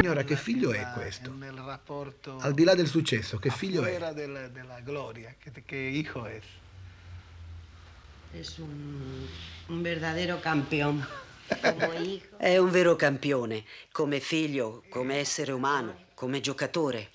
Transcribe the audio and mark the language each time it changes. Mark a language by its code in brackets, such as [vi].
[it] Che figlio è questo? Nel rapporto Al di là del successo, che figlio è? della gloria, [es] che hijo es? Es un verdadero campeón. Como hijo. [it] È un vero campione, come figlio, come essere umano, come giocatore.